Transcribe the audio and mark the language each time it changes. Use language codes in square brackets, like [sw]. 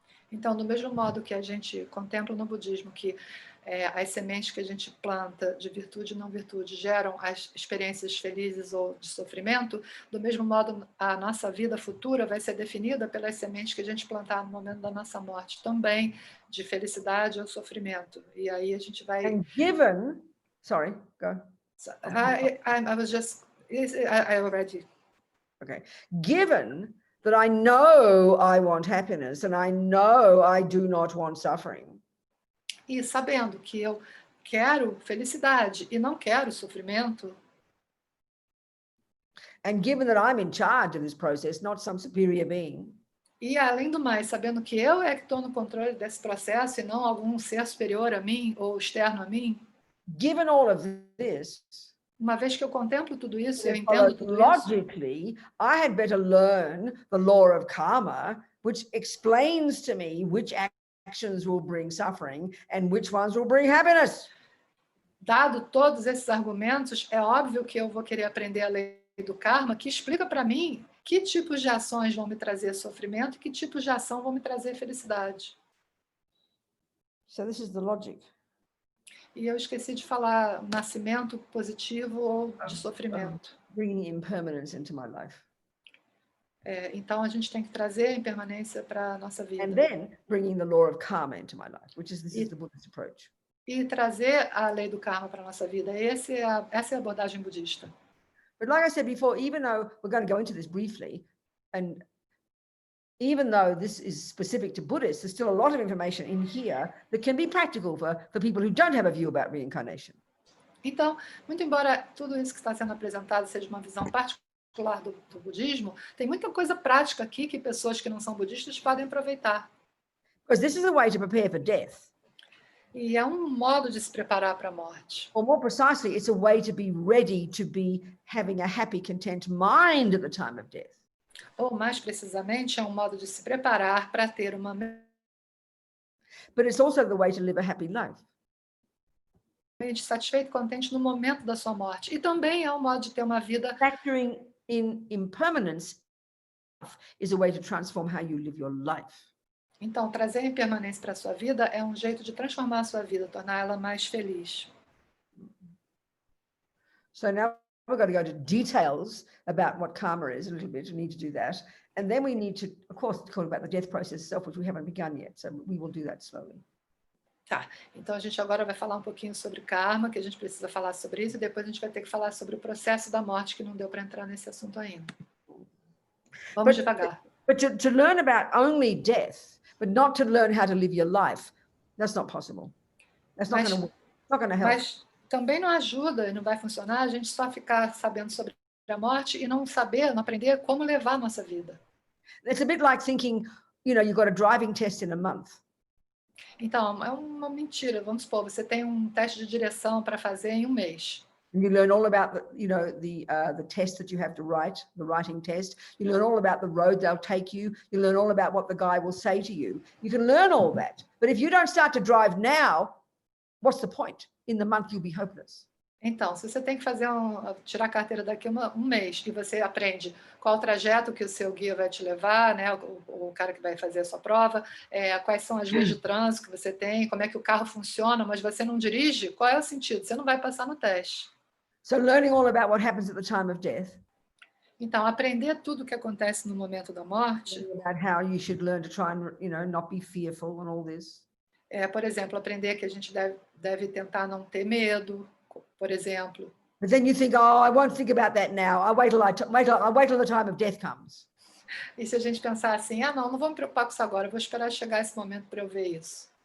[pt] Então, do mesmo modo que a gente contempla no budismo que as sementes que a gente planta de virtude e não virtude geram as experiências felizes ou de sofrimento, do mesmo modo a nossa vida futura vai ser definida pelas sementes que a gente plantar no momento da nossa morte, também de felicidade ou sofrimento. E aí a gente vai... [en] And given... Sorry, go. I was just... I already... Okay. Given that I know I want happiness and I know I do not want suffering. [pt] E sabendo que quero felicidade e não quero sofrimento. [en] And given that I'm in charge of this process, not some superior being, [pt] E, além do mais, sabendo que eu é que estou no controle desse processo e não algum ser superior a mim ou externo a mim, [en] given all of this, [pt] uma vez que eu contemplo tudo isso, eu [en] it [pt] entendo tudo isso, [en] logically, I had better learn the law of karma, which explains to me which actions will bring suffering and which ones will bring happiness. [pt] dado todos esses argumentos, é óbvio que eu vou querer aprender a lei do karma, que explica para mim que tipos de ações vão me trazer sofrimento e que tipos de ação vão me trazer felicidade. [en] So this is the logic. [pt] E eu esqueci de falar nascimento positivo ou de sofrimento. [en] Bringing impermanence into my life. [pt] Então, a gente tem que trazer a impermanência para a nossa vida. [en] And then bringing the law of karma into my life, which is this is the Buddhist approach. [pt] E trazer a lei do karma para a nossa vida. Essa é a abordagem budista. [en] But like I said before, even though we're going to go into this briefly, and even though this is specific to Buddhists, there's still a lot of information in here that can be practical for people who don't have a view about reincarnation. [pt] Então, muito embora tudo isso que está sendo apresentado seja uma visão particular do budismo, tem muita coisa prática aqui que pessoas que não são budistas podem aproveitar. [en] Because this is a way to prepare for death. [pt] E é um modo de se preparar para a morte. [en] Or more precisely, it's a way to be ready to be having a happy, content mind at the time of death. [pt] Ou, mais precisamente, é um modo de se preparar para ter uma... [en] But it's also the way to live a happy life. [pt] mente satisfeito e contente no momento da sua morte. E também é um modo de ter uma vida... [en] Factoring in impermanence is a way to transform how you live your life. [pt] Então, trazer a impermanência para a sua vida é um jeito de transformar a sua vida, tornar ela mais feliz. [en] So now we've got to go to details about what karma is a little bit. We need to do that. And then we need to, of course, talk about the death process itself, which we haven't begun yet. So we will do that slowly. [pt] Tá, então a gente agora vai falar um pouquinho sobre karma, que a gente precisa falar sobre isso, e depois a gente vai ter que falar sobre o processo da morte, que não deu para entrar nesse assunto ainda. Vamos devagar. [en] But to learn about only death, but not to learn how to live your life, that's not possible. That's not going to help. [pt] Mas também não ajuda e não vai funcionar a gente só ficar sabendo sobre a morte e não saber, não aprender como levar a nossa vida. [en] It's a bit like thinking, you know, you've got a driving test in a month. [pt] Então, é uma mentira. Vamos supor, você tem um teste de direção para fazer em um mês. [en] And you learn all about the test that you have to write, the writing test. You learn all about the road they'll take you. You learn all about what the guy will say to you. You can learn all that. But if you don't start to drive now, what's the point? In the month, you'll be hopeless. [pt] Então, se você tem que fazer tirar a carteira daqui um mês e você aprende qual o trajeto que o seu guia vai te levar, né, o cara que vai fazer a sua prova, quais são as leis de trânsito que você tem, como é que o carro funciona, mas você não dirige, qual é o sentido? Você não vai passar no teste. [en] So learning all about what happens at the time of death. [pt] Então, aprender tudo o que acontece no momento da morte. [en] About how you should learn to try and, not be fearful and all this. [pt] Por exemplo, aprender que a gente deve tentar não ter medo, por exemplo. [en] But then you think, oh, I won't think about that now. I'll wait till the time of death comes. [pt] E se a gente pensar assim, não vou me preocupar com isso agora, eu vou esperar chegar esse momento para eu ver isso.